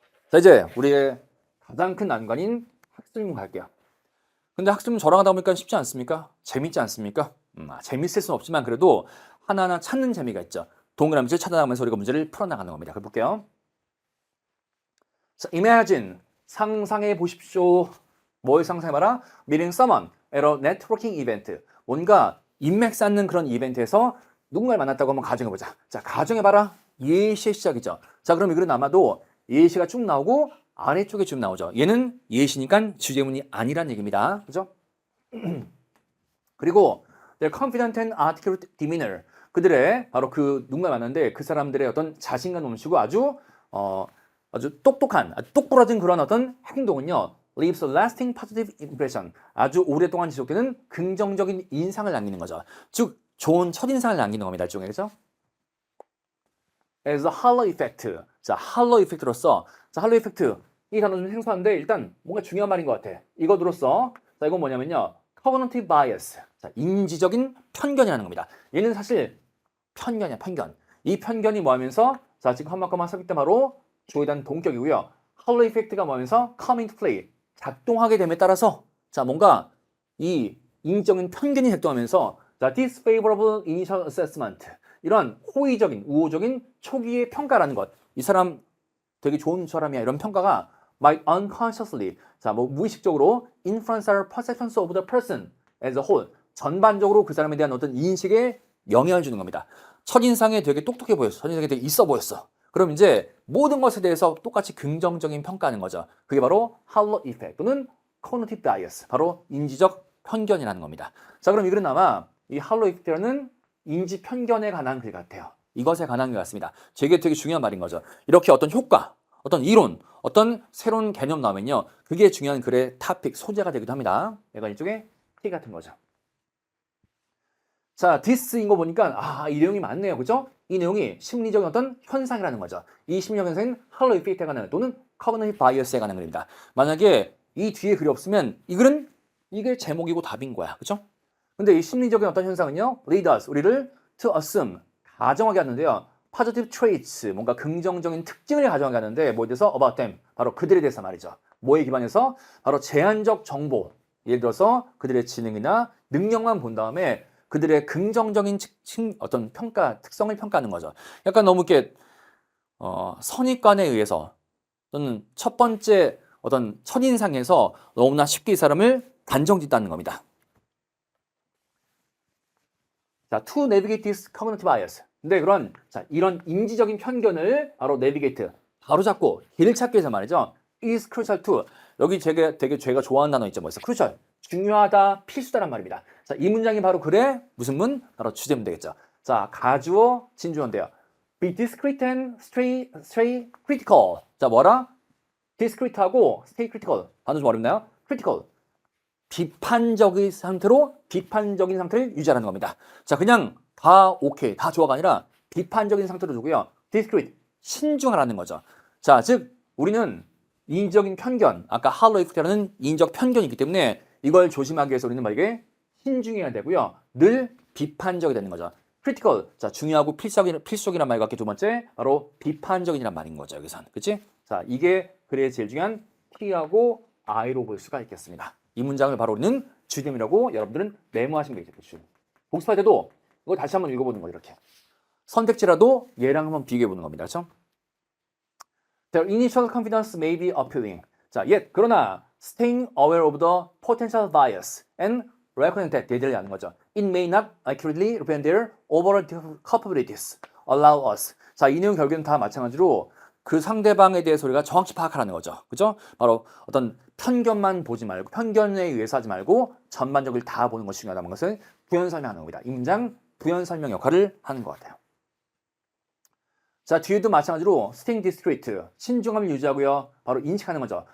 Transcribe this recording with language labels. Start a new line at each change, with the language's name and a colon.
Korean: 자, 이제 우리의 가장 큰 난관인 학습문 갈게요. 근데 학습문 저랑 하다 보니까 쉽지 않습니까? 재밌지 않습니까? 재밌을 수는 없지만 그래도 하나하나 찾는 재미가 있죠. 동그라미를 찾아나가면서 우리가 문제를 풀어나가는 겁니다. 볼게요. 자,
English: imagine,
Korean: 상상해 보십시오. 뭘 상상해봐라?
English: Meeting someone at a networking event.
Korean: 뭔가 인맥 쌓는 그런 이벤트에서 누군가를 만났다고 한번 가정해보자. 자, 가정해봐라. 예시의 시작이죠. 자, 그럼 이 글은 아마도 예시가 쭉 나오고 아래쪽에 쭉 나오죠. 얘는 예시니까 주제문이 아니란 얘기입니다. 그죠? 그리고
English: their confident and articulate demeanor.
Korean: 그들의 바로 그 누군가 만났는데 그 사람들의 어떤 자신감 넘치고 아주 아주 똑똑한, 아주 똑부러진 그런 어떤 행동은요.
English: leaves a lasting positive impression.
Korean: 아주 오랫동안 지속되는 긍정적인 인상을 남기는 거죠. 즉, 좋은 첫인상을 남기는 겁니다. 일종의, 그죠?
English: as a halo effect.
Korean: 자, halo effect로서, 자, halo effect. 이 단어 좀 생소한데 일단 뭔가 중요한 말인 것 같아. 이거 들었어. 자, 이건 뭐냐면요.
English: cognitive bias.
Korean: 자, 인지적인 편견이라는 겁니다. 얘는 사실 편견이야, 편견. 이 편견이 뭐 하면서, 자, 지금 컴마 섞일 때 바로 주어에 대한 동격이고요.
English: halo effect가
Korean: 뭐 하면서
English: come into play.
Korean: 작동하게 됨에 따라서, 자, 뭔가 이 인지적인 편견이 작동하면서, 자,
English: disfavorable initial assessment.
Korean: 이런 호의적인, 우호적인 초기의 평가라는 것. 이 사람 되게 좋은 사람이야. 이런 평가가
English: might unconsciously,
Korean: 자, 뭐 무의식적으로
English: influence our perceptions of the person as a whole.
Korean: 전반적으로 그 사람에 대한 어떤 인식에 영향을 주는 겁니다. 첫인상에 되게 똑똑해 보였어. 첫인상에 되게 있어 보였어. 그럼 이제 모든 것에 대해서 똑같이 긍정적인 평가하는 거죠. 그게 바로 halo effect 또는 cognitive bias. 바로 인지적 편견이라는 겁니다. 자, 그럼 이글은 아마 이 halo effect라는 인지 편견에 관한 글 같아요. 이것에 관한 것 같습니다. 되게 중요한 말인 거죠. 이렇게 어떤 효과, 어떤 이론, 어떤 새로운 개념 나오면요. 그게 중요한 글의 토픽, 소재가 되기도 합니다. 얘가 일종의 T 같은 거죠. 자, this인 거 보니까 이 내용이 많네요. 그죠? 이 내용이 심리적인 어떤 현상이라는 거죠. 이 심리적 현상은 halo effect에 관한 또는 cognitive bias에 관한 글입니다. 만약에 이 뒤에 글이 없으면 이 글은 이게 제목이고 답인 거야. 그죠? 근데 이 심리적인 어떤 현상은요.
English: lead us,
Korean: 우리를
English: to assume,
Korean: 가정하게 하는데요.
English: positive traits,
Korean: 뭔가 긍정적인 특징을 가정하게 하는데 뭐에 대해서
English: about them,
Korean: 바로 그들에 대해서 말이죠. 뭐에 기반해서? 바로 제한적 정보, 예를 들어서 그들의 지능이나 능력만 본 다음에 그들의 긍정적인 어떤 평가, 특성을 평가하는 거죠. 약간 너무 이렇게 선입관에 의해서 또는 첫 번째 어떤 첫인상에서 너무나 쉽게 이 사람을 단정짓다는 겁니다.
English: 자, to navigate this cognitive bias.
Korean: 근데 이런 인지적인 편견을 바로 navigate, 바로 잡고 길을 찾기 위해서 말이죠.
English: is crucial to.
Korean: 여기 되게 제가 좋아하는 단어 있죠. 뭐였어? crucial. 중요하다, 필수다란 말입니다. 자, 이 문장이 바로 글의 무슨 문? 바로 주제문 되겠죠. 자, 가주어, 진주어인데요.
English: be discreet and stay critical.
Korean: 자, 뭐라? discreet하고
English: stay critical.
Korean: 단어 좀 어렵나요? critical. 비판적인 상태를 유지하는 겁니다. 자, 그냥 다 오케이, 다 좋아가 아니라 비판적인 상태로 두고요. discreet, 신중하라는 거죠. 자, 즉 우리는 인지적인 편견, 아까 halo effect라는 인적 편견이 있기 때문에 이걸 조심하기 위해서 우리는 만약에 신중해야 되고요. 늘 비판적이 되는 거죠. critical, 자, 중요하고 필수적이란 말 같게 두 번째, 바로 비판적이란 말인 거죠. 여기선, 그치? 자, 이게 글의 제일 중요한 T하고 I로 볼 수가 있겠습니다. 이 문장을 바로 우리는 주됨이라고 여러분들은 메모하시면 되겠죠. 복습할 때도 이거 다시 한번 읽어보는 거예요. 이렇게. 선택지라도 얘랑 한번 비교해보는 겁니다. 그렇죠?
English: Their initial confidence may be appealing. 자, yet
Korean: 그러나
English: staying aware of the potential bias and recognizing that
Korean: 대들이라는 거죠.
English: It may not accurately represent their overall capabilities. Allow us.
Korean: 자, 이 내용 결국에는 다 마찬가지로 그 상대방에 대해서 우리가 정확히 파악하라는 거죠. 그죠? 바로 어떤 편견만 보지 말고, 편견에 의해서 하지 말고 전반적으로 다 보는 것이 중요하다는 것을 부연 설명하는 겁니다. 이 문장 부연 설명 역할을 하는 것 같아요. 자, 뒤에도 마찬가지로 staying discreet, 신중함을 유지하고요. 바로 인식하는 거죠.